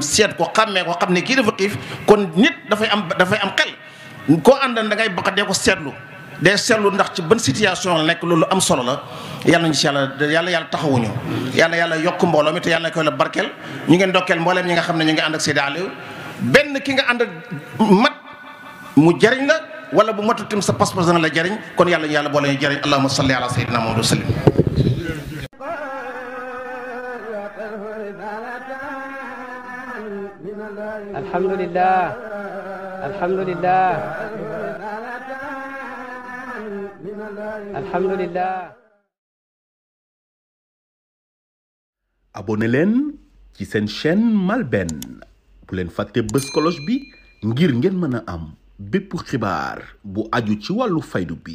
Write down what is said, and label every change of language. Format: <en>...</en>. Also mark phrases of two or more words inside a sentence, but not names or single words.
<wo>seet ko xàmmee ko xam ne kii dafa xiif kon nit dafay am xel koo àndal da ngay bax dee ko seetlu day seetlu ndax ci ban situation la nekk loolu am solo la yàlla nañu si yàlla taxawuñu yàlla yokk mbooloo mi te yàlla na koy la barkeel ñu ngeen dokkeel mbooleem ñi nga xam ne ñu ngi ànd ak Seydi Aliou benn ki nga ànd ak mat mu jariñ la wala bu matul tim sa pas-pas dana la jariñ kon yàlla boole ñu jariñ</wo> <ar>اللهم صل على سيدنا محمد وسلم</ar> <wo>alhamdulillah abonné leen ci seen chaîne MALBN bu leen fàtte bës cloche bi ngir ngeen mën a am bépp xibaar bu aju ci wàllu faydu bi</wo>